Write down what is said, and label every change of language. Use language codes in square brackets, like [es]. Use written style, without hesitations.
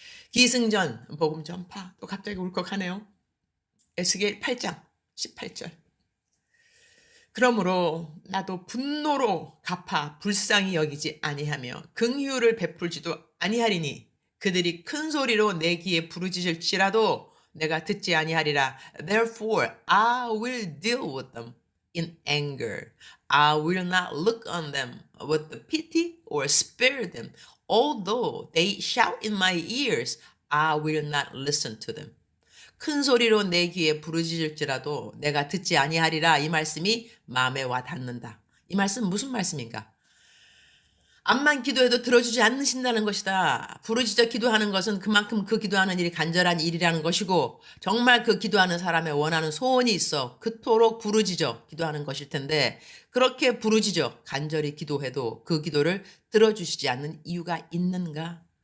[ko] 기승전 복음 전파. 또 갑자기 울컥하네요. 에스겔 8장 18절. 그러므로 나도 분노로 갚아 불쌍히 여기지 아니하며 긍휼을 베풀지도 아니하리니 그들이 큰 소리로 내 귀에 부르짖을지라도 내가 듣지 아니하리라. [en] Therefore I will deal with them in anger. I will not look on them with pity or spare them. Although they shout in my ears, I will not listen to them. [ko] 큰 소리로 내 귀에 부르짖을지라도 내가 듣지 아니하리라. 이 말씀이 마음에 와 닿는다. 이 말씀 무슨 말씀인가? 암만 기도해도 들어주지 않으신다는 것이다. 부르짖어 기도하는 것은 그만큼 그 기도하는 일이 간절한 일이라는 것이고 정말 그 기도하는 사람의 원하는 소원이 있어 그토록 부르짖어 기도하는 것일 텐데 그렇게 부르짖어 간절히 기도해도 그 기도를 들어주시지 않는 이유가 있는가?